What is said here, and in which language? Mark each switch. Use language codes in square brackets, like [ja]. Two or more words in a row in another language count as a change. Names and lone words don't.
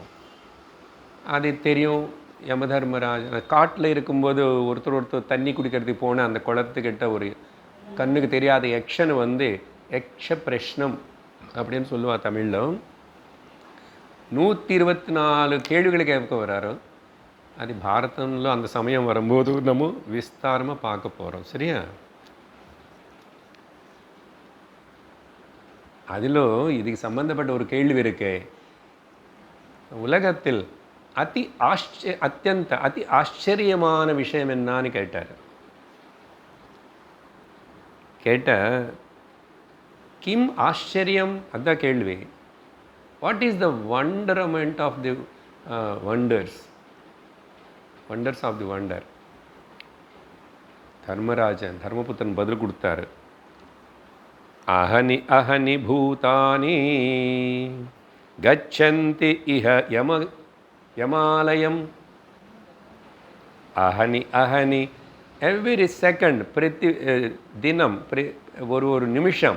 [ta] அது தெரியும். யமதர்மராஜ் காட்டில் இருக்கும்போது ஒருத்தர் தண்ணி குடிக்கிறதுக்கு போன அந்த குளத்துக்கிட்ட ஒரு கண்ணுக்கு தெரியாத யக்ஷன் வந்து யக்ஷ பிரஷ்னம் அப்படின்னு சொல்லுவாள் தமிழில். 124 கேள்விகளை கேட்க வராரு. [te] అది భారతంలో అంత సమయం [ta] வரும்போது நம்ம விஸ்தாரமாக பார்க்க போகிறோம். சரியா? அதில் இதுக்கு சம்பந்தப்பட்ட ஒரு கேள்வி இருக்கு. உலகத்தில் அதி ஆச்சரியமான விஷயம் என்னன்னு கேட்டார். கேட்ட [sa] किम् आश्चर्यम्, [ta] அதுதான் கேள்வி. [en] What is the wonderment of the wonders of the wonder? [ta] தர்மராஜன் தர்மபுத்திரன் பதில் கொடுத்தாரு. [sa] अहनि अहनि भूतानि गच्छन्ति इह यमालयम्. अहनि अहनि [en] every second, [ta] பிரதி தினம், ஒரு நிமிஷம்.